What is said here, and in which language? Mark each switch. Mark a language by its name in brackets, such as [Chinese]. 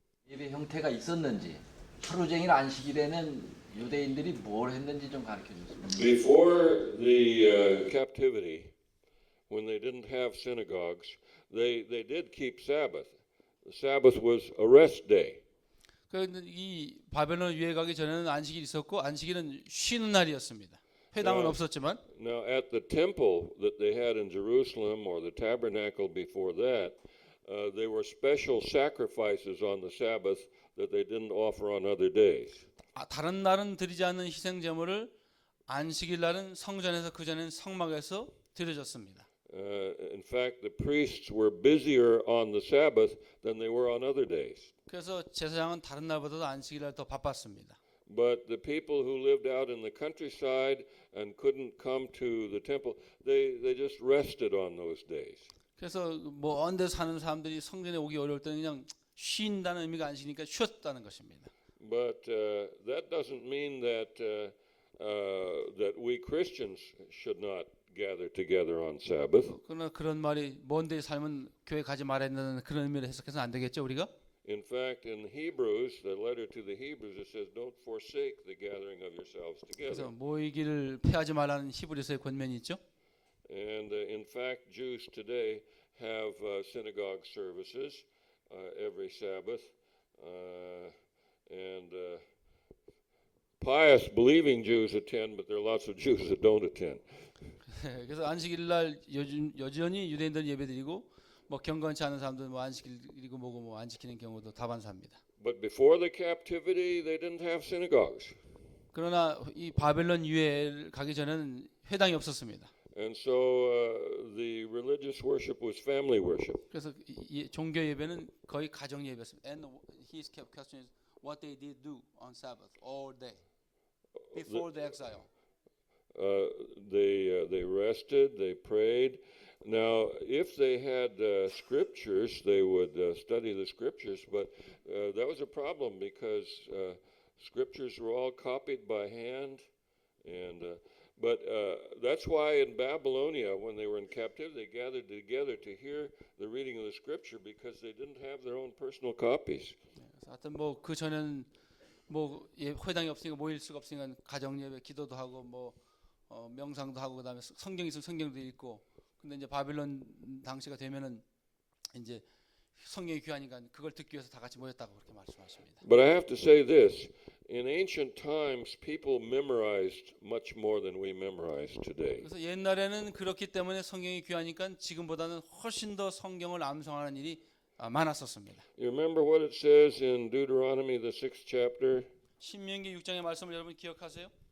[Korean] 예배 형태가 있었는지 하루 종일 안식일에는 유대인들이 뭘 했는지 좀 가르쳐 주세요. [English] Before the captivity, when they didn't have synagogues, they did keep Sabbath. The Sabbath was a rest day. [Korean] 이 바벨론 유해 가기 전에는 안식일이 있었고 안식일은 쉬는 날이었습니다. 회당은 없었지만 [English] Now, at the temple that they had in Jerusalem or the tabernacle before that, there were special sacrifices on the Sabbath that they didn't offer on other days. [Korean] 다른 날은 드리지 않는 희생 제물을 안식일 날은 성전에서 그 전에는 성막에서 드려졌습니다. [English] In fact, the priests were busier on the Sabbath than they were on other days. [Korean] 그래서 제사장은 다른 날보다도 안식일 날 더 바빴습니다. [English] But the people who lived out in the countryside and couldn't come to the temple, they just rested on those days. [Korean] 그래서 먼 데 사는 사람들이 성전에 오기 어려울 때는 그냥 쉰다는 의미가 안식이니까 쉬었다는 것입니다. [English] But that doesn't mean that that we Christians should not gather together on Sabbath. [Korean] 그러나 그런 말이 먼 데 살면 교회 가지 말아야 된다는 그런 의미를 해석해서는 안 되겠죠, 우리가? [English] In fact, in Hebrews, the letter to the Hebrews, it says, "Don't forsake the gathering of yourselves [Korean] 그래서 [English] together." [Korean] 모이기를 피하지 말라는 히브리서의 권면이 있죠. [English] And in fact, Jews today have synagogue services every Sabbath, and pious, believing Jews attend, but there are lots of Jews that don't attend. [Korean] 그래서 안식일 날 여전히 유대인들 예배드리고 뭐 경건치 않은 사람들은 뭐 안식일이고 뭐고 뭐 안 지키는 경우도 다반사입니다. [English] But before the captivity, they didn't have synagogues. [Korean] 그러나 이 바벨론 유해를 가기 전에는 회당이 없었습니다. [English] And so the religious worship was family worship. [Korean] 그래서 종교 예배는 거의 가정 예배였습니다. [English] And his question is what they did do on Sabbath all day before the exile. They rested, they prayed. Now, if they had scriptures, they would study the scriptures, but that was a problem because scriptures were all copied by hand. And but that's why in Babylonia, when they were in captivity, they gathered together to hear the reading of the scripture because they didn't have their own personal copies. [Korean] 그래서 하여튼 뭐 그 전에는 뭐 회당이 없으니까 모일 수가 없으니까 가정 예배, 기도도 하고 뭐 명상도 하고 그다음에 성경 있으면 성경도 읽고. 근데 이제 바빌론 당시가 되면은 이제 성경이 귀하니까 그걸 듣기 위해서 다 같이 모였다고 그렇게 말씀하십니다. [English] But I have to say this: in ancient times, people memorized much more than we memorize today. [Korean] 그래서 옛날에는 그렇기 때문에 성경이 귀하니까 지금보다는 훨씬 더 성경을 암송하는 일이 많았었습니다. [English] You remember what it says in Deuteronomy, the 6th chapter? [Korean] 신명기 6장의 말씀을 여러분 기억하세요?